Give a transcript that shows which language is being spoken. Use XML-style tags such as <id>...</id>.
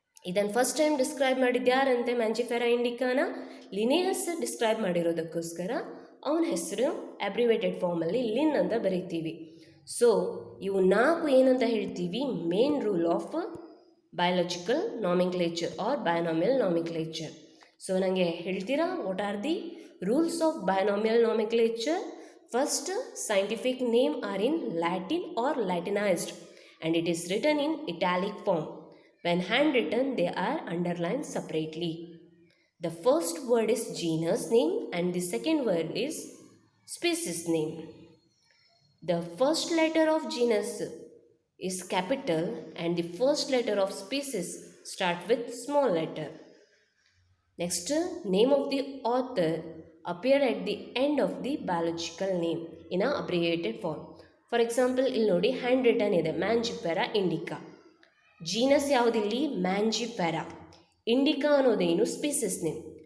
<kn>ಇದನ್ನು first time describe ಮಾಡಿದ್ದು ಯಾರಂತೆ? Mangifera ಇಂಡಿಕಾನ Linnaeus describe ಮಾಡಿರೋದಕ್ಕೋಸ್ಕರ ಅವನ ಹೆಸರು ಅಬ್ರಿವೇಟೆಡ್ ಫಾರ್ಮಲ್ಲಿ ಲಿನ್ ಅಂತ ಬರೀತೀವಿ. ಸೊ ಇವು 4 ಏನಂತ ಹೇಳ್ತೀವಿ? Main rule of</kn> <en>biological nomenclature or binomial nomenclature.</en> <kn>So ನನಗೆ ಹೇಳ್ತೀರಾ</kn> <en>What are the rules of binomial nomenclature? First, scientific name are in Latin or Latinized and it is written in italic form. When handwritten, they are underlined separately. The first word is genus name and the second word is species name. The first letter of genus is capital and the first letter of species start with small letter. Next, name of the author appear at the end of the biological name in a abbreviated form. For example,</en> <kn>ಇಲ್ಲಿ ನೋಡಿ hand return ಇದೆ Mangifera Indica. Genus ಯಾವುದಿಲ್ಲಿ Mangifera. Indica ಅನ್ನೋದೇನು species name.</kn>